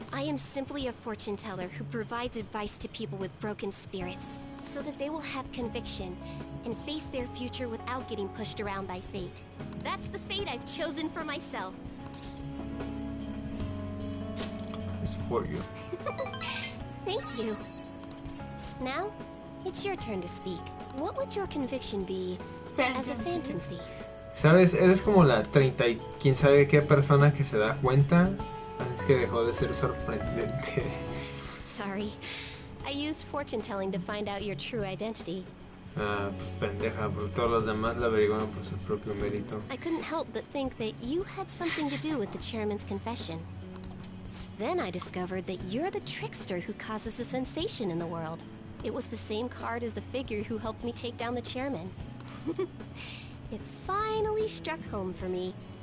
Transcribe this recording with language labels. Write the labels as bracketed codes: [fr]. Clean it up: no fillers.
[en] I am simply a fortune teller who provides advice to people with broken spirits, so that they will have conviction and face their future without getting pushed around by fate. That's the fate I've chosen for myself. I support you. Thank you. Now, it's your turn to speak. What would your conviction be as a phantom thief? [es] ¿Sabes? Eres como la 30 y quién sabe qué persona que se da cuenta. Es que dejó de ser sorprendente. [en] Sorry. I used fortune telling to find out your true identity. [es] Ah, pues pendeja, porque todos los demás la averiguaron por su propio mérito. [en] I couldn't help but think that you had something to do with the chairman's confession. Then I discovered that you're the trickster who causes a sensation in the world. It was the same card as the figure who helped me take down the chairman. It finally struck home for me.